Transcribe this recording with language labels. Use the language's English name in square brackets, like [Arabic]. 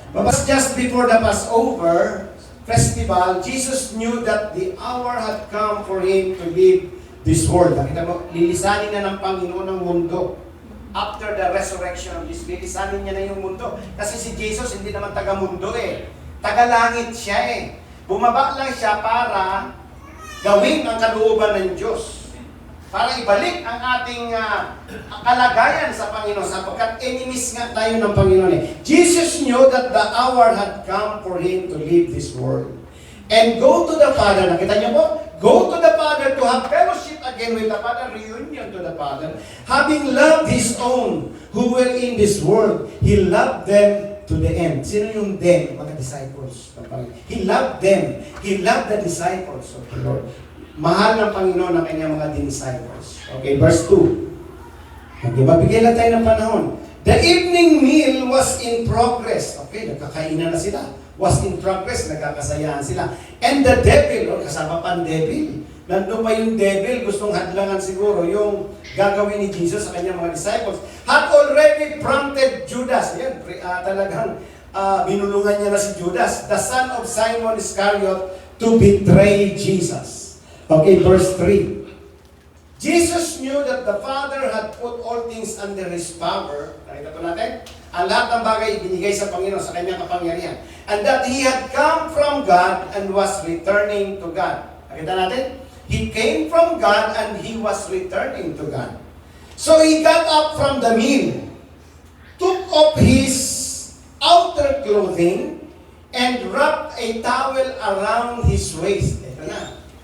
[English] But just before the Passover festival, Jesus knew that the hour had come for Him to leave this world. [Filipino] Nakita mo, lilisanin na ng Panginoon ang mundo. [English] After the resurrection of Jesus, [Filipino] lilisanin niya na yung mundo. Kasi si Jesus hindi naman taga-mundo eh. Taga-langit siya eh. Bumaba lang siya para gawin ang kalooban ng Diyos. Para ibalik ang ating kalagayan sa Panginoon sapagkat enemies nga tayo ng Panginoon eh. [English] Jesus knew that the hour had come for Him to leave this world and go to the Father. [Filipino] Nakita niyo po? [English] Go to the Father to have fellowship again with the Father, reunion to the Father. Having loved His own who were in this world, He loved them to the end. [Filipino] Sino yung [English] them? [Filipino] Mga [English] disciples. He loved them. He loved the disciples of the Lord. [Filipino] Mahal ng Panginoon ang kanyang mga disciples. Okay, verse 2. Okay, mabigay lang tayo ng panahon. [English] The evening meal was in progress. [Filipino] Okay, nagkakainan na sila. [English] Was in progress, [Filipino] nagkakasayahan sila. [English] And the devil, [Filipino] kasama pa ang devil. Nandun pa yung devil, gustong hadlangan siguro yung gagawin ni Jesus sa kanyang mga disciples. [English] Had already prompted Judas. [Filipino] Yan, talagang binulungan niya na si [English] Judas, the son of Simon Iscariot, to betray Jesus. Okay, verse 3. Jesus knew that the Father had put all things under His power. [Filipino] Nakita po natin? Ang lahat ng bagay ibinigay sa Panginoon, sa kanyang kapangyarihan. [English] And that He had come from God and was returning to God. [Filipino] Nakita natin? [English] He came from God and He was returning to God. So He got up from the meal, took off His outer clothing, and wrapped a towel around His waist. [Filipino] Ito na.